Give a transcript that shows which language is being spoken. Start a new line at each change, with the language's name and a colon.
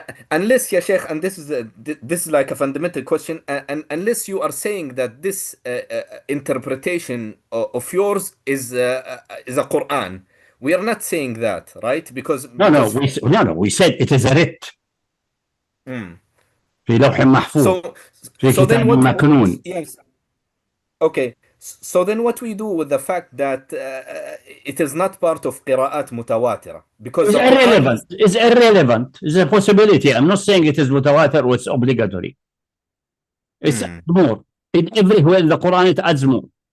English: Unless, ya Sheikh, and this is like a fundamental question, and unless you are saying that this interpretation of yours is a Quran, we are not saying that, right? Because we said it is a writ.
Arabic: في لوح محفوظ في كتاب مكنون.
English: Yes. Okay. So then what we do with the fact that it is not part of qira'at mutawatira? Because it's irrelevant. It's irrelevant. It's a possibility. I'm not saying it is mutawatir or it's obligatory. It's more. Everywhere in the Quran it adds more.